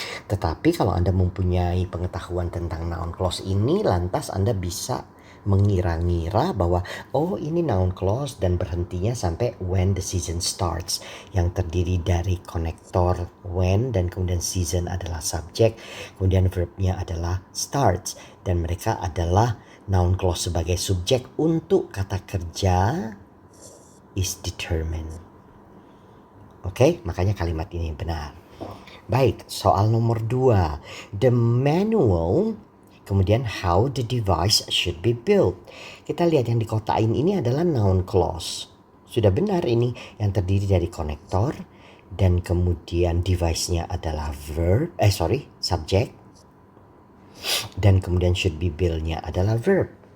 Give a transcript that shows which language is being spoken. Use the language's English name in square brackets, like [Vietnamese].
[Indonesian] Tetapi kalau Anda mempunyai pengetahuan tentang noun clause ini, lantas Anda bisa mengira-ngira bahwa ini noun clause dan berhentinya sampai [English] when the season starts, [Indonesian] yang terdiri dari konektor when dan kemudian season adalah subjek, kemudian verbnya adalah starts, dan mereka adalah noun clause sebagai subjek untuk kata kerja [English] is determined. [Indonesian] Oke, makanya kalimat ini benar. Baik, soal nomor 2. [English] The manual, [Indonesian] kemudian [English] how the device should be built. [Indonesian] Kita lihat yang dikotain ini adalah noun clause. Sudah benar ini, yang terdiri dari konektor dan kemudian device-nya adalah subjek, dan kemudian [English] should be built- [Indonesian] nya adalah verb.